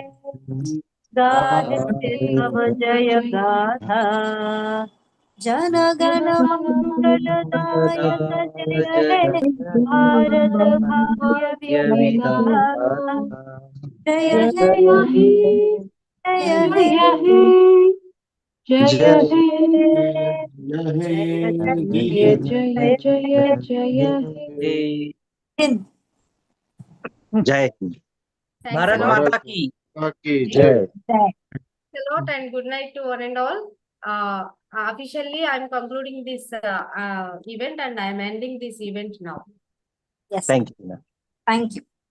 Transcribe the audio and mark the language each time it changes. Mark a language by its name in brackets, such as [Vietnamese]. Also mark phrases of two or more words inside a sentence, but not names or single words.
[Bangla] গাহে তব জয় গাথা জন গণ মঙ্গল দায়ক জয় হে ভারত ভাগ্য বিধাতা জয় হে জয় হে জয় जय [English] Thanks a lot. [Hindi] माता की जय. [English] Thanks a lot and good night to one and all. Officially, I'm concluding this event and I'm ending this event now. Yes. Thank you. Thank you.